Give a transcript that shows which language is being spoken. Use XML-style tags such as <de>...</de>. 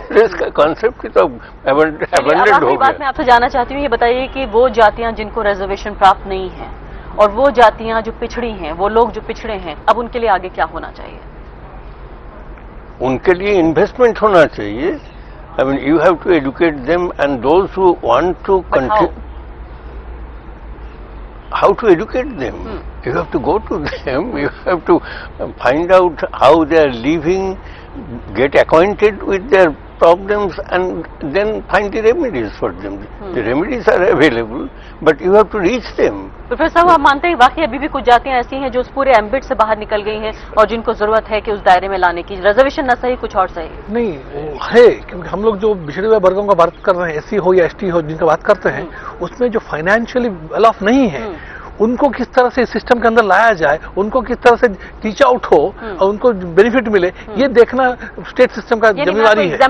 <hi>Race का concept ही तो abundant हो बात गया। मैं आपसे जानना चाहती हूँ, ये बताइए कि वो जातियां जिनको रिजर्वेशन प्राप्त नहीं है और वो जातियां जो पिछड़ी हैं, वो लोग जो पिछड़े हैं, अब उनके लिए आगे क्या होना चाहिए? उनके लिए इन्वेस्टमेंट होना चाहिए।</hi> <en>I mean, you have to educate them, and those who want to continue. How to educate them? You have to go to them. You have to find out how they are living, get acquainted with their problems, and then find the remedies for them. The remedies are available, but you have to reach them.</en> <hi>Professor साहब, आप मानते हैं वाकई अभी भी कुछ जातियां ऐसी हैं जो उस पूरे एम्बिट से बाहर निकल गई हैं और जिनको जरूरत है कि उस दायरे में लाने की, रिजर्वेशन न सही कुछ और सही? नहीं है, क्योंकि हम लोग जो पिछड़े हुए वर्गों का बात कर रहे हैं, एससी हो या एसटी हो, जिनका बात करते हैं, उसमें जो फाइनेंशियली वेल ऑफ नहीं है, उनको किस तरह से इस सिस्टम के अंदर लाया जाए, उनको किस तरह से टीच आउट हो और उनको बेनिफिट मिले, ये देखना स्टेट सिस्टम का जिम्मेदारी है।</hi>